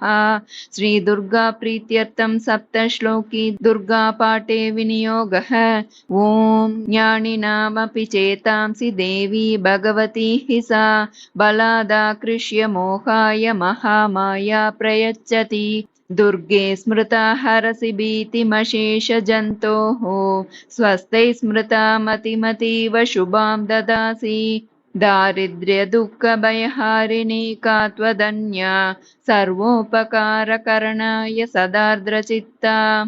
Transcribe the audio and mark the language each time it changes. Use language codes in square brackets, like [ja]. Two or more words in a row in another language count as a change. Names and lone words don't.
[sa] श्री दुर्गा प्रीत्यर्थं सप्त श्लोकी दुर्गा पाठे विनियोगः. ओम् ज्ञानिनामपि चेतांसि देवी भगवती हि सा बलादाकृष्य मोहाय महामाया प्रयच्छति. दुर्गे स्मृता हरसि भीतिमशेष जन्तोः स्वस्ते स्मृता मतिमतीव शुभां ददासि. दारिद्र्य दुःख भयहारिणी का त्वदन्या सर्वोपकारकरणाय सदार्द्रचित्ता.